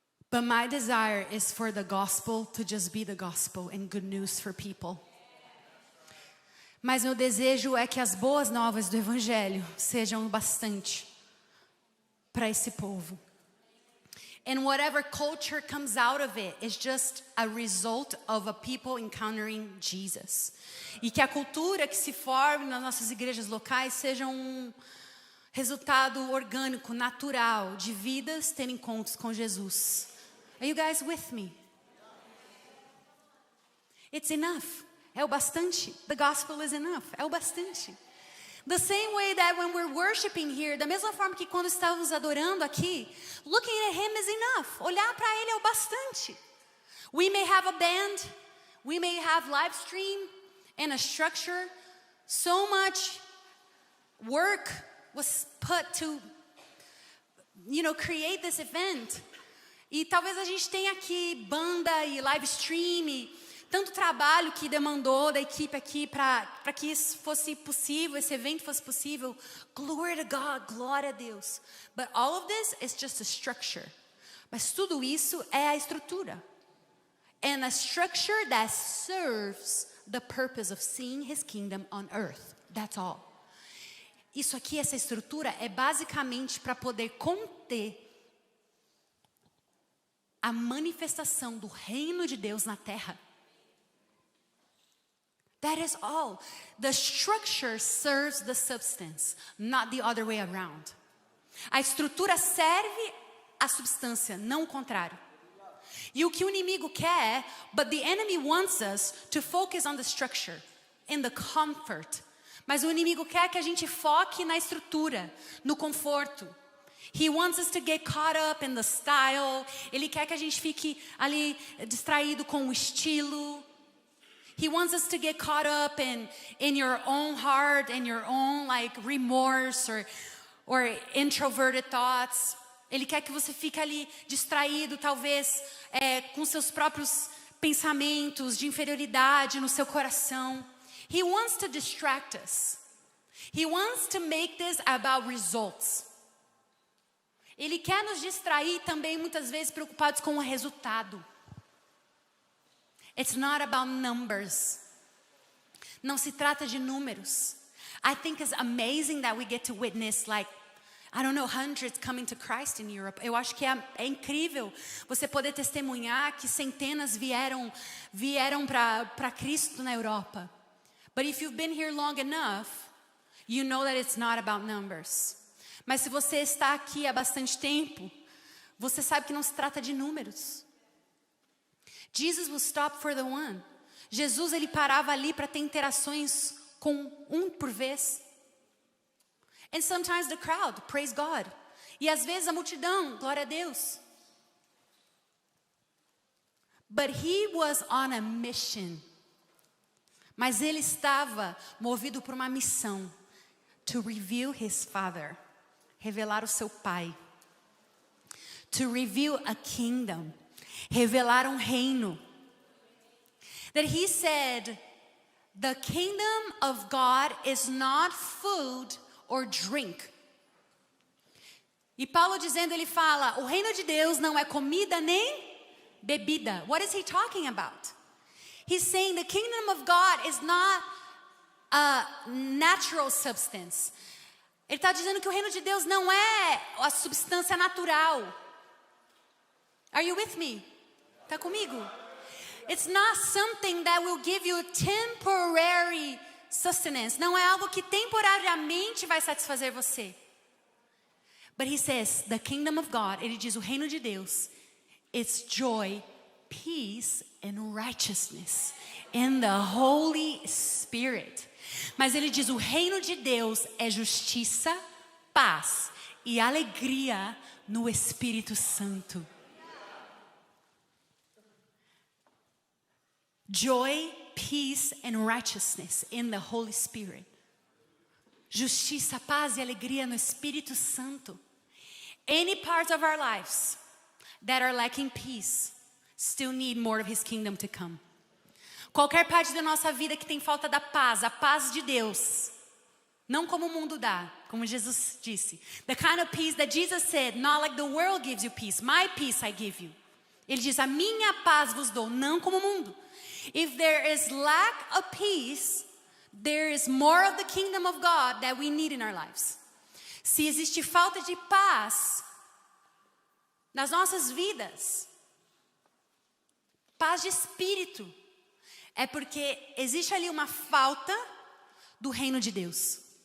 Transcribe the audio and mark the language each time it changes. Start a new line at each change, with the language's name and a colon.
English: But my desire is for the gospel to just be the gospel and good news for people.
Portuguese: Mas meu desejo é que as boas novas do evangelho sejam bastante para esse povo.
English: And whatever culture comes out of it is just a result of a people encountering Jesus.
Portuguese: E que a cultura que se forme nas nossas igrejas locais seja um resultado orgânico, natural, de vidas tendo encontros com Jesus.
English: Are you guys with me? It's enough.
Portuguese: É o bastante.
English: The gospel is enough. É o bastante. The same way that when we're worshiping here,
Portuguese: da mesma forma que quando estávamos adorando aqui,
English: looking at him is enough.
Portuguese: Olhar para ele é o bastante.
English: We may have a band, we may have live stream and a structure. So much work was put to, create this event.
Portuguese: E talvez a gente tenha aqui banda e live stream e tanto trabalho que demandou da equipe aqui para que isso fosse possível, esse evento fosse possível.
English: Glory to God,
Portuguese: glória a Deus.
English: But all of this is just a structure.
Portuguese: Mas tudo isso é a estrutura.
English: And a structure that serves the purpose of seeing his kingdom on earth. That's all.
Portuguese: Isso aqui, essa estrutura, é basicamente para poder conter a manifestação do reino de Deus na terra.
English: That is all. The structure serves the substance, not the other way around.
Portuguese: A estrutura serve a substância, não o contrário. E o que o inimigo quer,
English: but the enemy wants us to focus on the structure, in the comfort.
Portuguese: Mas o inimigo quer que a gente foque na estrutura, no conforto.
English: He wants us to get caught up in the style.
Portuguese: Ele quer que a gente fique ali distraído com o estilo.
English: He wants us to get caught up in your own heart and your own remorse or introverted thoughts.
Portuguese: Ele quer que você fique ali distraído, talvez com seus próprios pensamentos de inferioridade no seu coração.
English: He wants to distract us. He wants to make this about results.
Portuguese: Ele quer nos distrair também muitas vezes preocupados com o resultado.
English: It's not about numbers.
Portuguese: Não se trata de números.
English: I think it's amazing that we get to witness hundreds coming to Christ in Europe.
Portuguese: Eu acho que é incrível você poder testemunhar que centenas vieram para Cristo na Europa.
English: But if you've been here long enough, you know that it's not about numbers.
Portuguese: Mas se você está aqui há bastante tempo, você sabe que não se trata de números.
English: Jesus will stop for the one.
Portuguese: Jesus, ele parava ali para ter interações com um por vez.
English: And sometimes the crowd, praise God.
Portuguese: E às vezes a multidão, glória a Deus.
English: But he was on a mission.
Portuguese: Mas ele estava movido por uma missão.
English: To reveal his Father.
Portuguese: Revelar o seu Pai.
English: To reveal a kingdom.
Portuguese: Revelar um reino.
English: That he said, the kingdom of God is not food or drink.
Portuguese: E Paulo dizendo, ele fala, o reino de Deus não é comida nem bebida.
English: What is he talking about? He's saying the kingdom of God is not a natural substance.
Portuguese: Ele está dizendo que o reino de Deus não é a substância natural.
English: Are you with me?
Portuguese: Está comigo?
English: It's not something that will give you temporary sustenance.
Portuguese: Não é algo que temporariamente vai satisfazer você.
English: But he says, the kingdom of God,
Portuguese: ele diz o reino de Deus,
English: it's joy, peace and righteousness in the Holy Spirit.
Portuguese: Mas ele diz, o reino de Deus é justiça, paz e alegria no Espírito Santo.
English: Joy, peace and righteousness in the Holy Spirit.
Portuguese: Justiça, paz e alegria no Espírito Santo.
English: Any parts of our lives that are lacking peace still need more of His kingdom to come.
Portuguese: Qualquer parte da nossa vida que tem falta da paz, a paz de Deus, não como o mundo dá, como Jesus disse.
English: The kind of peace that Jesus said, not like the world gives you peace, my peace I give you.
Portuguese: Ele diz, a minha paz vos dou, não como o mundo.
English: If there is lack of peace, there is more of the kingdom of God that we need in our lives.
Portuguese: Se existe falta de paz nas nossas vidas, paz de espírito, é porque existe ali uma falta do reino de Deus.